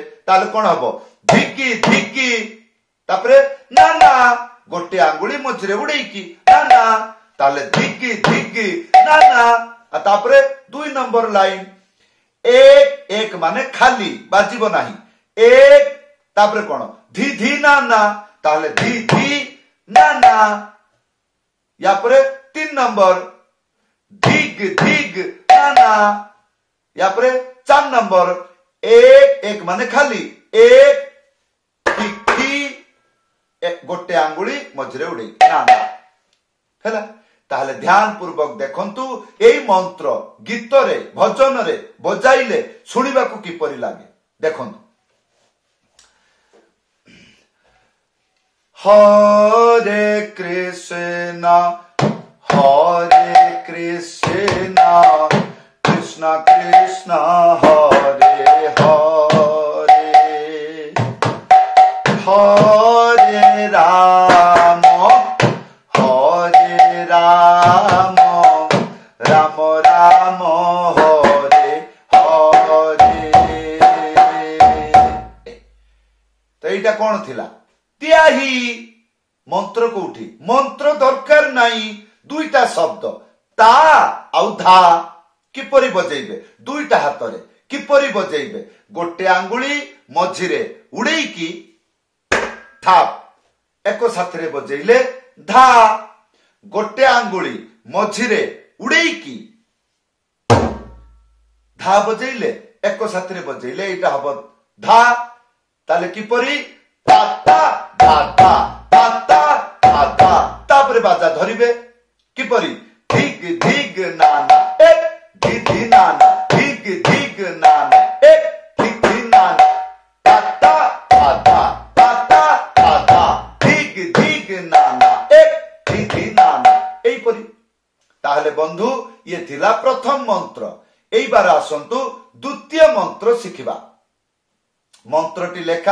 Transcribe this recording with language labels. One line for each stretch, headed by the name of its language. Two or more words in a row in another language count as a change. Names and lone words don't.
Odia: ତାହାଲେ କଣ ହବ? ଧିଗ୍ଗି ଧିଗ୍ଗି। ତାପରେ ନାନା ଗୋଟେ ଆଙ୍ଗୁଳି ମଝିରେ ଉଡ଼େଇକି ନାନା। ତାହାଲେ ଧିଗ୍ଗି ଧିଗ୍ଗି ନାନା। ତାପରେ 2 ନମ୍ବର ଲାଇନ ଏକ ଏକ ମାନେ ଖାଲି ବାଜିବ ନାହିଁ। ଏକ ତାପରେ କଣ? ଧି ଧି ନାନା। ତାହାଲେ ଧି ଧି ନାନା। ଯା ପରେ 3 ନମ୍ବର ଧିଗ ଧିଗ ନାନା। ଯା ପରେ 4 ନମ୍ବର ଏକ ଏକ ମାନେ ଖାଲି। ଏକ ଖି ଖି ଏକ ଗୋଟେ ଆଙ୍ଗୁଳି ମଝିରେ ଉଡ଼େ ନାନା ହେଲା। ତାହାଲେ ଧ୍ୟାନ ପୂର୍ବକ ଦେଖନ୍ତୁ ଏଇ ମନ୍ତ୍ର ଗୀତ ରେ ଭଜନ ରେ ବଜାଇଲେ ଶୁଣିବା କୁ କିପରି ଲାଗେ ଦେଖନ୍ତୁ।
Sanskrit: हरे कृष्णा कृष्णा कृष्णा हरे हरे, हरे राम राम राम हरे हरे।
Odia: କଣ ଥିଲା ତାହି ମନ୍ତ୍ର କୋଠି ମନ୍ତ୍ର ଦରକାର ନାହିଁ ଦୁଇଟା ଶବ୍ଦ ତା ଆଉ ଧା କିପରି ବଜେଇବେ ଦୁଇଟା ହାତ ରେ କିପରି ବଜେଇବେ ଗୋଟେ ଆଙ୍ଗୁଳି ମଝିରେ ଉଡ଼େଇକି ଥାପ ଏକ ସାଥିରେ ବଜେଇଲେ ଧା ଗୋଟେ ଆଙ୍ଗୁଳି ମଝିରେ ଉଡ଼େଇକି ଧା ବଜେଇଲେ ଏକ ସାଥିରେ ବଜେଇଲେ ଏଟା ହବ ଧା ତାହାଲେ କିପରି ତାତା ଧାତା ତାତା ଧାତା ତାପରେ ବାଜା ଧରିବେ କିପରି ଧିଗ ଧିଗ ନାନା ଏକ ଧିଧି ନାନା ଧିଗ ଧିଗ ନାନା ଏକ ଧିଧି ନାନା ତାତା ଧାତା ତାତା ଧାତା ଧିଗ ଧିଗ ନାନା ଏକ ଧିଧି ନାନା ଏଇ ପରି ତାହାଲେ ବନ୍ଧୁ ଯେ ଥିଲା ପ୍ରଥମ ମନ୍ତ୍ର ଏଇ ବାର ଆସନ୍ତୁ ଦ୍ୱିତୀୟ ମନ୍ତ୍ର ଶିଖିବା ମନ୍ତ୍ରଟି ଲେଖା